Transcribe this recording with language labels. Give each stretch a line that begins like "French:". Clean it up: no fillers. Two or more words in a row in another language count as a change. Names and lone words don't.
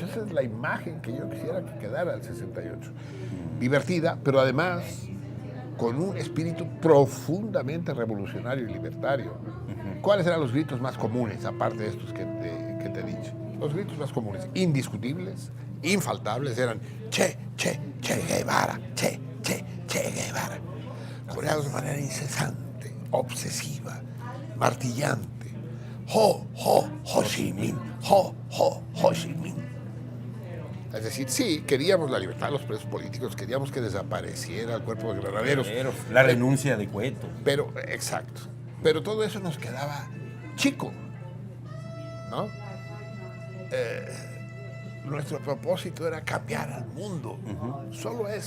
Spanish: Esa es la imagen que yo quisiera que quedara del 68. Divertida, pero además con un espíritu profundamente revolucionario y libertario. ¿Cuáles eran los gritos más comunes, aparte de estos que te he dicho? Los gritos más comunes, indiscutibles, infaltables, eran Che, Che, Che Guevara, Che, Che, Che Guevara. Coreados de manera incesante, obsesiva, martillante. Ho, Ho, Ho Chi Minh, Ho, Ho, Ho Chi Minh. Es decir, sí, queríamos la libertad de los presos políticos, queríamos que desapareciera el cuerpo de granaderos. La renuncia de Cueto. Pero, exacto. Pero todo eso nos quedaba chico, ¿no? Nuestro propósito era cambiar al mundo, solo eso.